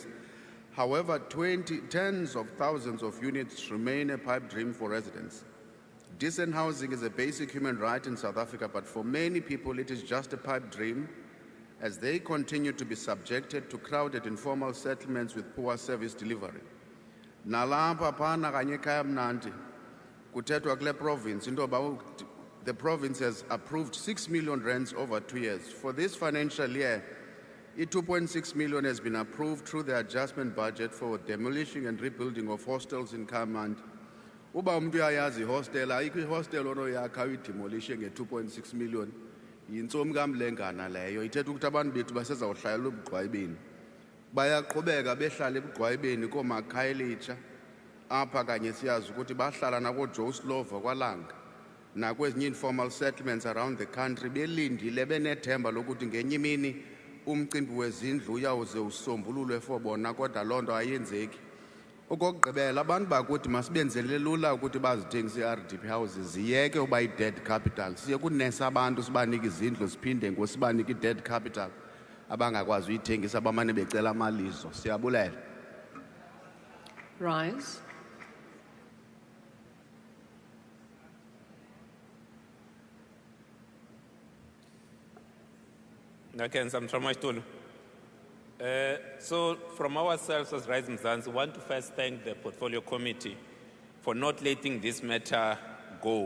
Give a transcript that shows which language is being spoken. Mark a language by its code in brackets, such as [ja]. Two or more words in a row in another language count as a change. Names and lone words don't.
[en] However, tens of thousands of units remain a pipe dream for residents. Decent housing is a basic human right in South Africa, but for many people it is just a pipe dream as they continue to be subjected to crowded informal settlements with poor service delivery. [xh] Nalapha phana kanye ekhaya mnandi kuthethwa kule province into yoba [en] the province has approved 6 million rands over 2 years. For this financial year, 2.6 million has been approved through the adjustment budget for demolition and rebuilding of hostels in Kayamandi. [xh] Uba umuntu uyayazi ihostel, ayikho ihostel onoyakha uyidemolishe nge-2.6 million, yintsomi kamlengana leyo. Ithetha ukuthi abantu bethu basezawuhlalela ebugqwayibeni. Bayaqhubeka behlala ebugqwayibeni koomakhayelitsha, apha kanye siyazi ukuthi bahlala nako-Joe Slovo kwalanga nakwezinye [en] informal settlements around the country [xh] belindile benethemba lokuthi ngenye imini umcimbi wezindlu uyawuze usombululwe for bona kodwa loo nto ayenzeki. Okokugqibela abantu bakuthi masibenzele lula ukuthi bazithengise ii-RDP houses ziyeke uba i- [en] dead capital. [xh] Siye kunesa abantu sibanike izindlu siphinde ngosibanike i- [en] dead capital [xh] abangakwazi uyithengisa abamane becela amalizo. Siyabulela. [en] Rise. So from ourselves as Rise Mzansi, we want to first thank the Portfolio Committee for not letting this matter go.